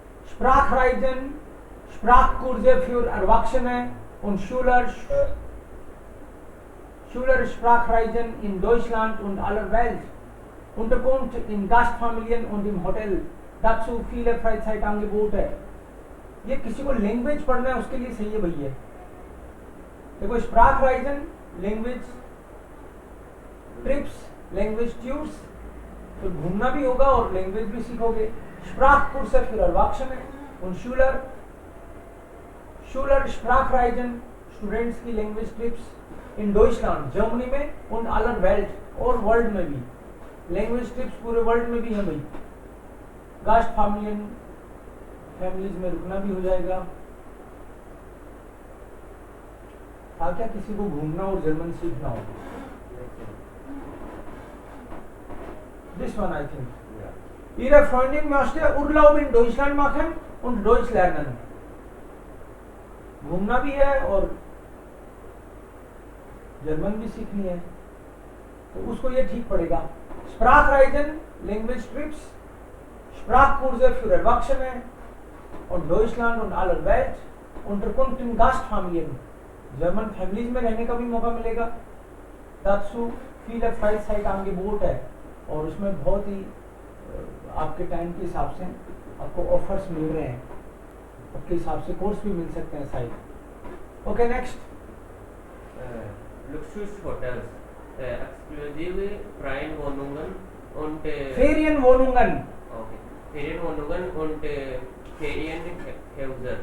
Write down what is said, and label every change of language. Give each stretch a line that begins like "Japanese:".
German: Sprachreisen, Sprachkurse für Erwachsene und Schüler Sprachreisen in Deutschland und aller Welt. Unterkunft in Gastfamilien und im Hotel. Dazu viele Freizeitangebote.
Hindi: ये किसी को language पढ़ना है उसके लिए सही है भैया. देखो, Sprachreisen, language trips, language tours, तो घूमना भी होगा और लैंग्वेज भी सीखोगे.
German: Sprachkurse für Erwachsene Und Schüler Sprachreisen,
Hindi: students की लैंग्वेज ट्रिप्स इन डॉइचलैंड जर्मनी में
German: und aller Welt
Hindi: और वर्ल्ड में भी लैंग्वेज ट्रिप्स पूरे वर्ल्ड में भी है भाई। गास्ट फैमिलीज में रुकना भी हो जाएगा। था क्या किसी को घूमना और जर्मन सीखना हो?
English: this one I think
German: Ihre Freundin möchte Urlaub in Deutschland machen und Deutsch lernen.
Hindi: घूमना भी है और जर्मन भी सीखनी है, तो उसको ये ठीक पड़ेगा।
German: Sprachreisen, लैंग्वेज ट्रिप्स, Sprachkurse für Erwachsene und Deutschland und aller Welt, Unterkunft in Gastfamilien,
Hindi: German families में रहने का भी मौका मिलेगा।
German: Dazu viele Freizeitangebote
Hindi: है और उसमें बहुत ही आपके टाइम के हिसाब से आपको ऑफर्स मिल रहे हैं, आपके हिसाब से कोर्स भी मिल सकते हैं side. Okay next,
German: Luxushotels, exklusive Ferienwohnungen und Ferienwohnungen, okay, Ferienwohnungen und Ferienhäuser.